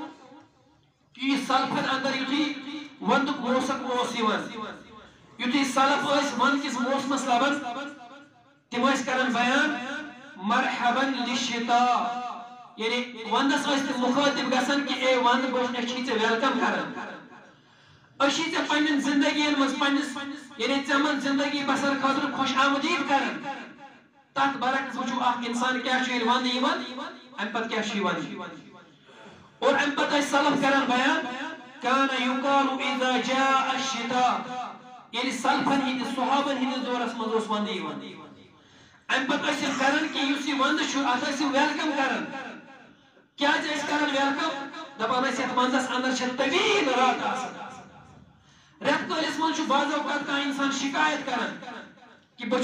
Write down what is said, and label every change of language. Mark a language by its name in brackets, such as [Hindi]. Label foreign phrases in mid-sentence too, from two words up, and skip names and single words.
[Kashmiri] کہ یہِ سلفن اندر یُتھُے وندُک موسم اوس یِوان یُتھُے سلف ٲسۍ ونٛدٕ کِس موسمس لبان تِم ٲسۍ کران بیان [Arabic] مرحباً للشتاء [Kashmiri] یعنی وندس ٲسۍ تِم مُخٲطب گژھان کہ اے وند أسۍ چھِ ژےٚ ویلکم کران أسۍ چھِ ژےٚ پننٮ۪ن زندگین منٛز پننِس یعنی ژےٚ منٛز زندگی بسر خٲطرٕ خۄش آمدید کران تتھ برعکس وٕچھو اکھ انسان کیٛاہ چھُ ییٚلہِ ونٛدٕ یِوان امہِ پتہٕ کیٛاہ چھُ یِوان اور امہِ پتہٕ ٲسۍ سلف کران بیان [Arabic] كان يقال اذا جاء الشتاء [Kashmiri] یعنی سلفن ہٕنٛدِس صحابن ہٕنٛدِس دورس منٛز اوس ونٛدٕ یِوان امہِ پتہٕ ٲسۍ یِم کران کہ یُس یہِ ونٛدٕ چھُ اتھ ٲسۍ یِم ویلکم کران کیٛازِ ٲسۍ کران ویلکم دپان ٲسۍ یتھ ونٛدس اندر چھِ طویل رات آسان رٮ۪تہٕ کٲلِس منٛز چھُ بعض اوقات کانٛہہ انسان شکایت کران کہ بہٕ